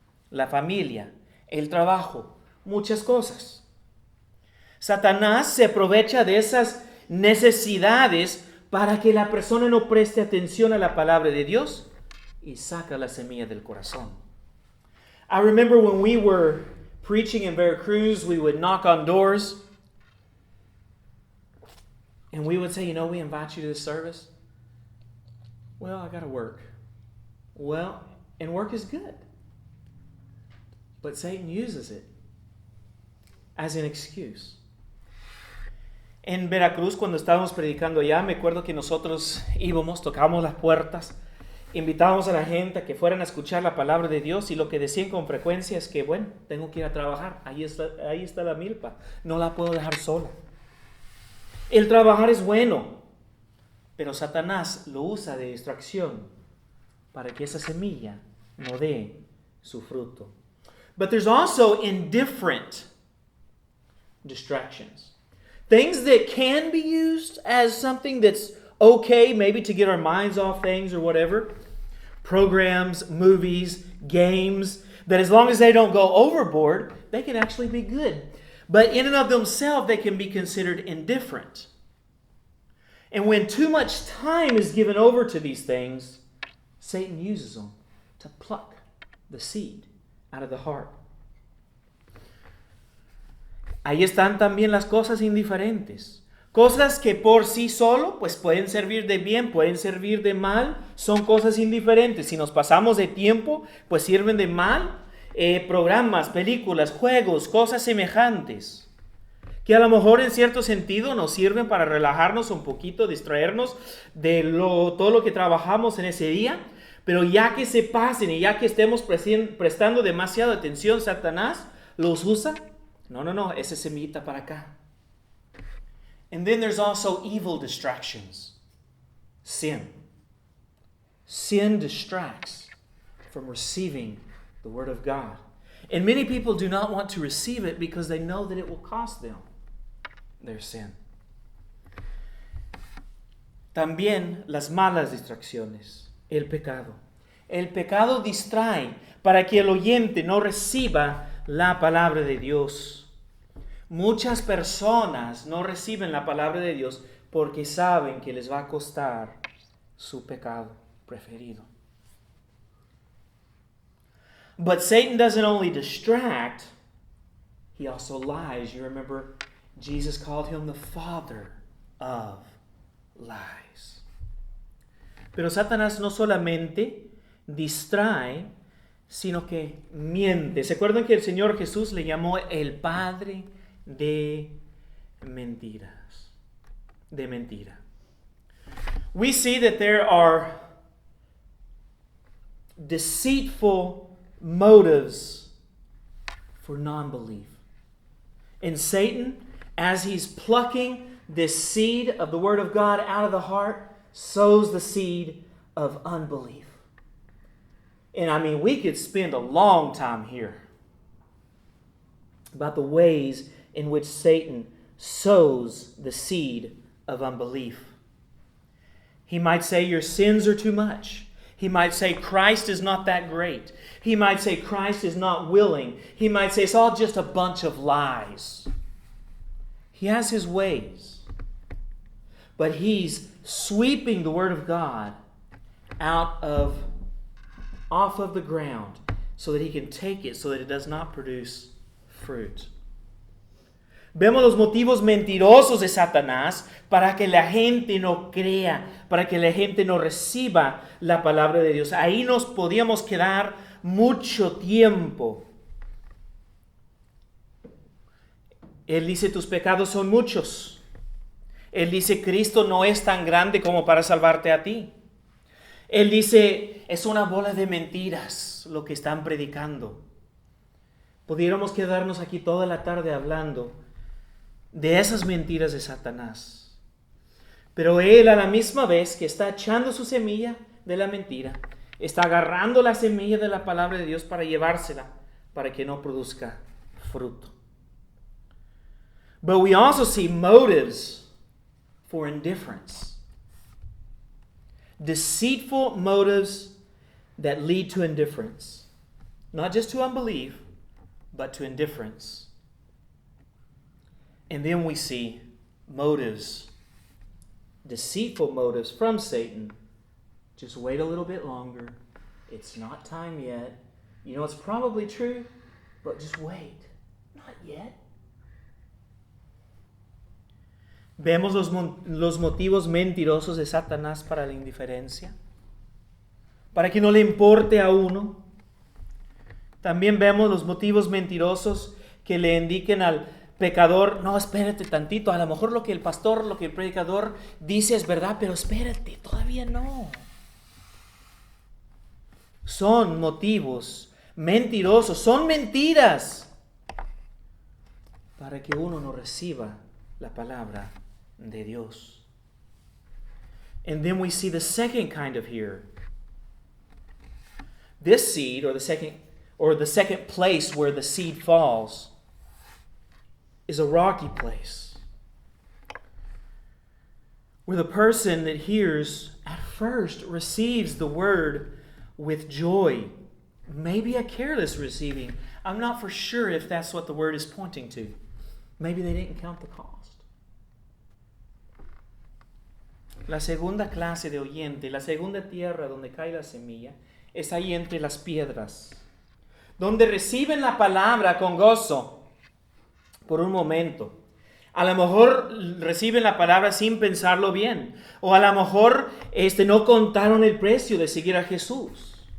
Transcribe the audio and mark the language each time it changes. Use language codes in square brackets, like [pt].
[es] La familia, el trabajo, muchas cosas. Satanás se aprovecha de esas necesidades para que la persona no preste atención a la palabra de Dios y saca la semilla del corazón. [en] I remember when we were preaching in Veracruz, we would knock on doors and we would say, we invite you to this service. Well, I got to work. Well, and work is good. But Satan uses it as an excuse. [es] En Veracruz, cuando estábamos predicando allá, me acuerdo que nosotros íbamos, tocábamos las puertas, invitábamos a la gente a que fueran a escuchar la palabra de Dios y lo que decían con frecuencia es que, tengo que ir a trabajar, ahí está la milpa, no la puedo dejar sola. El trabajar es bueno, pero Satanás lo usa de distracción para que esa semilla no dé su fruto. [en] But there's also indifferent distractions. Things that can be used as something that's okay, maybe to get our minds off things or whatever. Programs, movies, games, that as long as they don't go overboard, they can actually be good. But in and of themselves, they can be considered indifferent. And when too much time is given over to these things, Satan uses them to pluck the seed out of the heart. [es] Ahí están también las cosas indiferentes. Cosas que por sí solo pues pueden servir de bien, pueden servir de mal, son cosas indiferentes. Si nos pasamos de tiempo, pues sirven de mal. Programas, películas, juegos, cosas semejantes, que a lo mejor en cierto sentido nos sirven para relajarnos un poquito, distraernos de todo lo que trabajamos en ese día, pero ya que se pasen y ya que estemos prestando demasiada atención, Satanás los usa. No, esa semillita para acá. [en] And then there's also evil distractions. Sin. Sin distracts from receiving the Word of God. And many people do not want to receive it because they know that it will cost them their sin. [es] También las malas distracciones. El pecado. El pecado distrae para que el oyente no reciba la palabra de Dios. Muchas personas no reciben la palabra de Dios porque saben que les va a costar su pecado preferido. [en] But Satan doesn't only distract, he also lies. You remember Jesus called him the father of lies. [es] Pero Satanás no solamente distrae, sino que miente. ¿Se acuerdan que el Señor Jesús le llamó el padre de mentiras? De mentira. [en] We see that there are deceitful motives for non-belief. And Satan, as he's plucking this seed of the Word of God out of the heart, sows the seed of unbelief. And we could spend a long time here about the ways in which Satan sows the seed of unbelief. He might say your sins are too much. He might say Christ is not that great. He might say Christ is not willing. He might say it's all just a bunch of lies. He has his ways. But he's sweeping the Word of God off of the ground so that he can take it so that it does not produce fruit. [es] Vemos los motivos mentirosos de Satanás para que la gente no crea, para que la gente no reciba la palabra de Dios. Ahí nos podíamos quedar mucho tiempo. Él dice, tus pecados son muchos. Él dice, Cristo no es tan grande como para salvarte a ti. Él dice, es una bola de mentiras lo que están predicando. Pudiéramos quedarnos aquí toda la tarde hablando de esas mentiras de Satanás. Pero él a la misma vez que está echando su semilla de la mentira, está agarrando la semilla de la palabra de Dios para llevársela, para que no produzca fruto. [en] But we also see motives for indifference. Deceitful motives that lead to indifference. Not just to unbelief, but to indifference. And then we see motives, deceitful motives from Satan. Just wait a little bit longer. It's not time yet. You know, it's probably true, but just wait. Not yet. [es] Vemos los motivos mentirosos de Satanás para la indiferencia, para que no le importe a uno. También vemos los motivos mentirosos que le indiquen al pecador, no, espérate tantito, a lo mejor lo que el pastor, lo que el predicador dice es verdad, pero espérate, todavía no. Son motivos mentirosos, son mentiras para que uno no reciba la palabra de Dios. [en] And then we see the second kind of hearer. This seed, or the second place where the seed falls, is a rocky place, where the person that hears at first receives the word with joy, maybe a careless receiving. I'm not for sure if that's what the word is pointing to. Maybe they didn't count the cost. [es] La segunda clase de oyente, la segunda tierra donde cae la semilla, es ahí entre las piedras, donde reciben la palabra con gozo por un momento. A lo mejor reciben la palabra sin pensarlo bien, o a lo mejor no contaron el precio de seguir a Jesús.